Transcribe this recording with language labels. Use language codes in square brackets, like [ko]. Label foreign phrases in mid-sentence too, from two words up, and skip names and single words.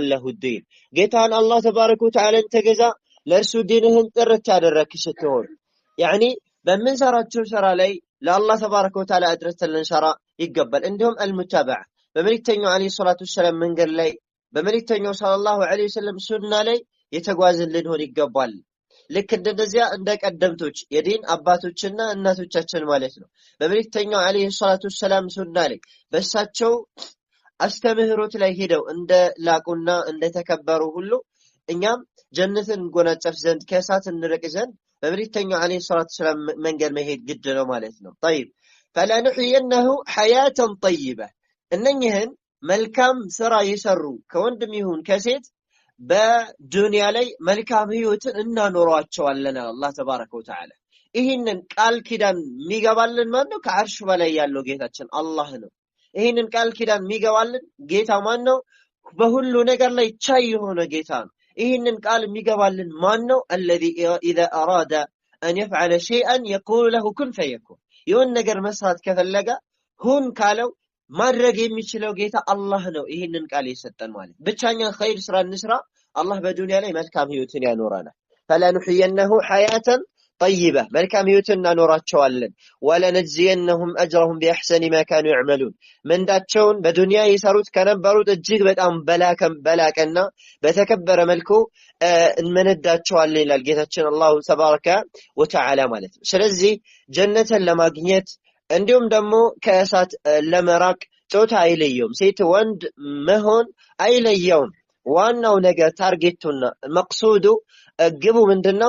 [am] ዲን ጌታን [ar] الله تبارك وتعالى [am] ተገዛ ለእርሱ ዲንህን ጥርት ያደረክ ስትሆን ያኒ በምንሰራቸው ስራ ላይ ለአላህ [ar] تبارك وتعالى [am] አድረተን ልንሰራ ይገባል። እንዲሁም አልሙታበዓ በመልእክተኛው [ar] عليه الصلاة والسلام [am] መንገድ ላይ በመልእክተኛው [ar] صلى الله عليه وسلم [am] ሱና ላይ የተጓዝን ልንሆን ይገባል። ልክ እንደዚያ እንደ ቀደምቶች የዲን አባቶችና እናቶቻችን ማለት ነው በመልእክተኛው [ar] عليه الصلاة والسلام [am] ሱና ላይ በእሳቸው አስተምህሮት ላይ ሄደው እንደ ላቁና እንደ ተከበሩ ሁሉ እኛም ጀነትን እንጎናጸፍ ዘንድ ከእሳት እንርቅ ዘንድ በመልእክተኛው [ar] عليه الصلاة والسلام [am] መንገድ መሄድ ግድ ነው ማለት ነው። [ar] طيب فلا نحيينه حياة طيبة [am] እነኚህን መልካም ስራ ይሰሩ ከወንድም ይሁን ከሴት በዱንያ ላይ መልካም ህይወትን እናኖራቸዋለን አላህ [ar] تبارك وتعالى። [am] ይህንን ቃል ኪዳን የሚገባልን ማን ነው? ከአርሽ በላይ ያለው ጌታችን አላህ ነው። ይህንን ቃል ኪዳን የሚገባልን ጌታ ማን ነው? በሁሉ ነገር ላይ ቻይ የሆነ ጌታ ነው። ይህንን ቃል የሚገባልን ማን ነው? [ar] الذي اذا اراد ان يفعل شيئا يقول له كن فيكون [am] የሆነ ነገር መስራት ከፈለገ ሁን ካለው ማድረግ የሚችለው ጌታ አላህ ነው። ይህንን ቃል የሰጠን ማለት ብቻኛ ኸይር ስራ እንስራ አላህ በዱንያ ላይ መልካም ህይወትን ያኖራናል። [ar] فلا نحيينه حياة طيبة [am] መልካም ህይወትን እናኖራቸዋለን። [ar] ولنجزينهم اجرهم باحسن ما كانوا يعملون [am] ምንዳቸውን በዱንያ ይሰሩት ከነበሩት እጅግ በጣም በላቀና በተከበረ መልኩ እንመነዳቸዋለን ይላል ጌታችን [ar] الله تبارك وتعالى [am] ማለት ነው። ስለዚህ ጀነትን ለማግኘት እንዲሁም ደግሞ ከእሳት ለመራቅ ጾታ አይለየውም፣ ሴት ወንድ መሆን አይለየውም። ዋናው ነገር ታርጌቱና መቅሱዱ ግቡ ምንድነው?